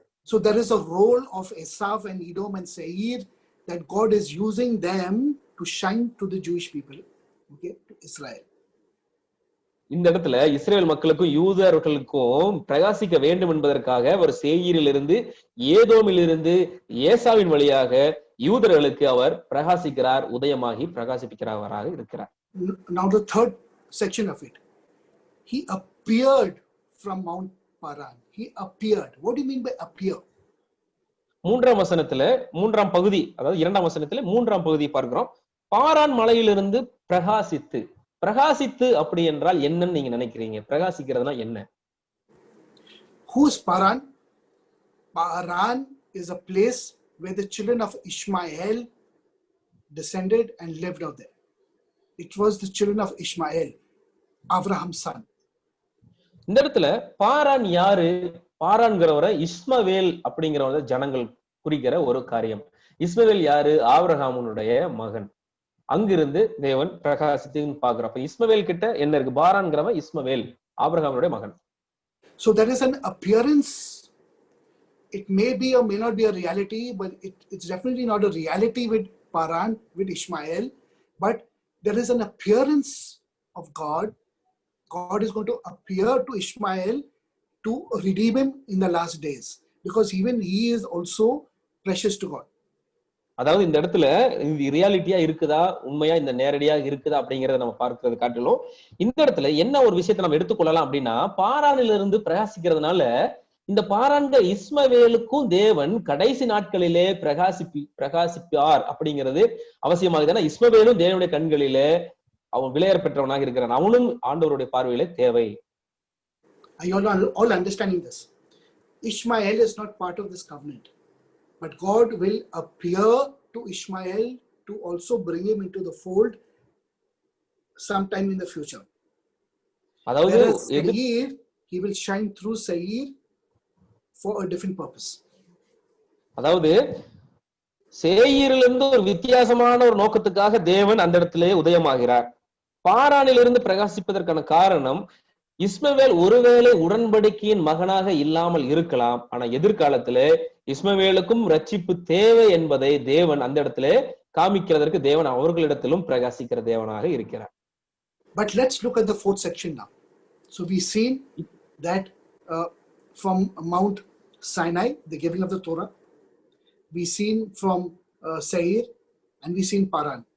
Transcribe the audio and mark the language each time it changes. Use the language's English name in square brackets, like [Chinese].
[English] So there is a role of Esav and Edom and Seir that God is using them to shine to the Jewish people, okay, to Israel. [Tamil] இந்த இடத்துல Israel மக்களுக்கும் யூதர்களுக்கும் பிரகாசிக்க வேண்டும் என்பதற்காக ஒரு சேயீரிலிருந்து ஏதோமிலிருந்து ஏசாவின் வழியாக யூதர்களுக்கு அவர் பிரகாசிக்கிறார், உதயமாகி பிரகாசிப்பிக்கிறவராக இருக்கிறார். [English] Now the third section of it, he appeared from Mount Paran. He appeared. What do you mean by appear? [Tamil] மூன்றாம் வசனத்துல மூன்றாம் பகுதி, அதாவது இரண்டாம் வசனத்துல மூன்றாம் பகுதி பார்க்கிறோம். பாரான் மலையிலிருந்து பிரகாசித்து. பிரகாசித்து அப்படி என்றால் என்னன்னு நீங்க நினைக்கிறீங்க? பிரகாசிக்கிறதுனா என்ன? [English] Who's Paran? Paran is a place where the children of Ishmael descended and lived out there. It was the children of Ishmael, Abraham's son. [Tamil] இந்த இடத்துல பாரான் யாரு? பாரான்கிறவரை இஸ்மவேல் அப்படிங்கிறவங்க ஜனங்கள் குறிக்கிற ஒரு காரியம். இஸ்மவேல் யாரு? ஆபிரகாமுடைய மகன். அங்கிருந்து தேவன் பிரகாசித்துன்னு பாக்குறோம். அப்ப இஸ்மவேல் கிட்ட என்ன இருக்கு? பாரான்கிறவன் இஸ்மவேல், ஆபிரகாமுடைய மகன். [English] So there is an appearance. It may be or may not be a reality, but it's definitely not a reality with Paran, with Ishmael, but there is an appearance of God. God is going to appear to Ishmael to redeem him in the last days, because even he is also precious to God. [Tamil] அதாவது இந்த இடத்துல இது ரியாலிட்டியா இருக்குதா, உண்மையா இந்த நேரடியா இருக்குதா அப்படிங்கறத நம்ம பார்க்கிறது காட்டிலும், இந்த இடத்துல என்ன ஒரு விஷயத்தை நம்ம எடுத்துக்கொள்ளலாம் அப்படின்னா, பாரானிலிருந்து பிரகாசிக்கிறதுனால இந்த பாரான்கள் இஸ்மவேலுக்கும் தேவன் கடைசி நாட்களிலே பிரகாசிப்பார் அப்படிங்கிறது அவசியமாகுது. ஏன்னா இஸ்மவேலும் தேவனுடைய கண்களிலே அவன் விலையேற பெற்றவனாக இருக்கிறான், அவனும் ஆண்டவருடைய பார்வையிலே தேவை. [English] Are you all understanding this? Ishmael is not part of this covenant, but God will appear to Ishmael to also bring him into the fold sometime in the future. [Tamil] அதாவது [English] Seir, he will shine through Seir for a different purpose. [Tamil] அதாவது சேயீரிலிருந்து ஒரு வித்தியாசமான ஒரு நோக்கத்துக்காக தேவன் அந்த இடத்திலே உதயமாகிறார். பாரானிலிருந்து பிரகாசிப்பதற்கான காரணம், இஸ்மவேல் ஒருவேளை உடன்படிக்கையின் மகனாக இல்லாமல் இருக்கலாம், ஆனா எதிர்காலத்துல இஸ்மவேலுக்கும் ரட்சிப்பு தேவை என்பதை தேவன் அந்த இடத்துல காமிக்கிறதற்கு தேவன் அவர்களிடத்திலும் பிரகாசிக்கிற தேவனாக இருக்கிறார். [English] But let's look at the fourth section now. So we've seen that from Mount Sinai, the giving of the Torah, we've seen from Seir, and we've seen Paran.